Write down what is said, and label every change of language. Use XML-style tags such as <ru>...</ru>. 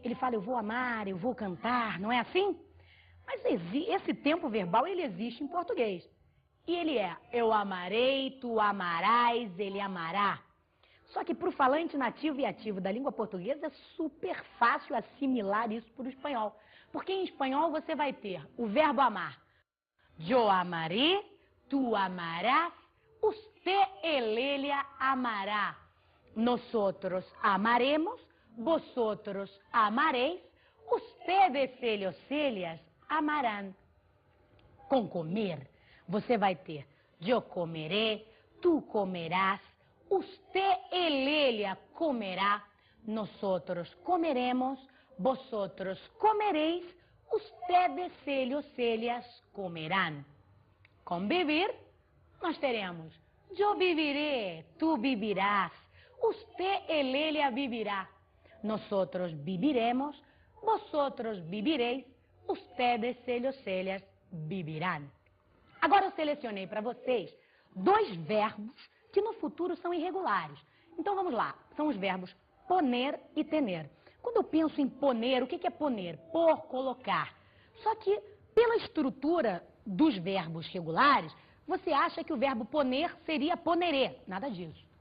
<pt>Ele fala eu vou amar, eu vou cantar, não é assim? Mas esse tempo verbal ele existe em português. E ele é eu amarei, tu amarás, ele amará. Só que para o falante nativo e ativo da língua portuguesa é super fácil assimilar isso para o espanhol. Porque em espanhol você vai ter o verbo amar.</pt> <es>Yo amaré, tu amarás, usted, ella amará. Nosotros amaremos, vosotros amaréis, ustedes, ellas amarán.</es> <pt>Com comer, você vai ter</pt> <es>yo comeré, tu comerás, usted, ella comerá, nosotros comeremos, vosotros comeréis, ustedes, ellas comerán.</es> <pt>Com beber, nós teremos</pt> <es>Yo viviré, tú vivirás, usted, ella vivirá. Nosotros viviremos, vosotros vivireis, ustedes, ellas vivirán.</es> <pt>Agora eu selecionei para vocês 2 verbos que no futuro são irregulares. Então vamos lá, são os verbos poner e tener. Quando eu penso em poner, o que é poner? Pôr, colocar. Só que pela estrutura dos verbos regulares, você acha que o verbo poner seria poneré. Nada disso.</pt>